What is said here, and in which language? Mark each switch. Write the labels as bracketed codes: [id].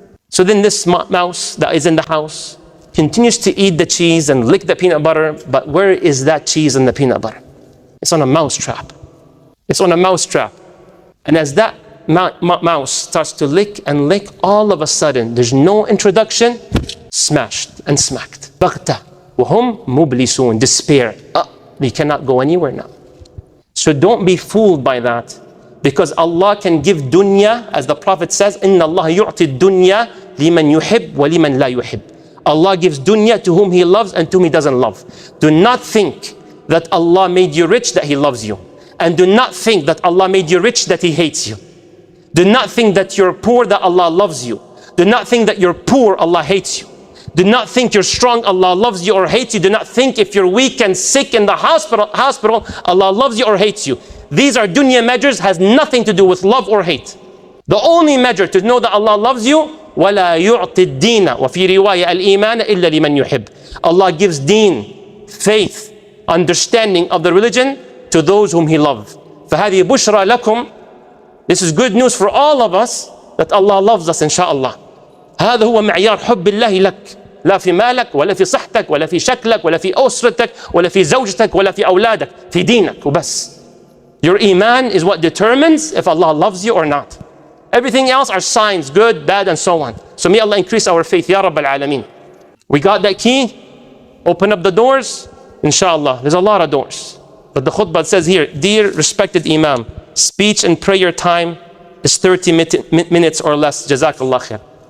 [en] So then this mouse that is in the house continues to eat the cheese and lick the peanut butter, but where is that cheese and the peanut butter? It's on a mouse trap. It's on a mouse trap. And as that mouse starts to lick and lick, all of a sudden, there's no introduction, smashed and smacked. [ar] بغتة وهم مبلسون, despair. [en] They cannot go anywhere now. So don't be fooled by that, because Allah can give dunya, as the Prophet says, [ar] إِنَّ اللَّهَ يُعْطِ الدُّنْيَا لِمَنْ يُحِبْ وَلِمَنْ لَا يُحِبْ. [en] Allah gives dunya to whom He loves and to whom He doesn't love. Do not think that Allah made you rich that He loves you. And do not think that Allah made you rich that He hates you. Do not think that you're poor that Allah loves you. Do not think that you're poor, Allah hates you. Do not think you're strong, Allah loves you or hates you. Do not think if you're weak and sick in the hospital, Allah loves you or hates you. These are dunya measures, has nothing to do with love or hate. The only measure to know that Allah loves you, [ar] وَلَا يُعْطِ الدِّينَ وَفِي رِوَايَةِ الْإِيمَانَ إِلَّا لِمَنْ يُحِبْ. [en] Allah gives deen, faith, understanding of the religion to those whom He loves. [ar] فَهَذِي بُشْرَى لَكُمْ. [en] This is good news for all of us that Allah loves us, inshaAllah. [ar] هذا هو معيار حب الله لك. لا في مالك ولا في صحتك ولا في شكلك ولا في أسرتك ولا في زوجتك ولا في أولادك. في دينك وبس. [en] Your iman is what determines if Allah loves you or not. Everything else are signs, good, bad, and so on. So may Allah increase our faith, Ya Rabbal Alameen. We got that key, open up the doors, inshallah. There's a lot of doors. But the khutbah says here, dear respected Imam, speech and prayer time is 30 minutes or less, Jazakallah khair.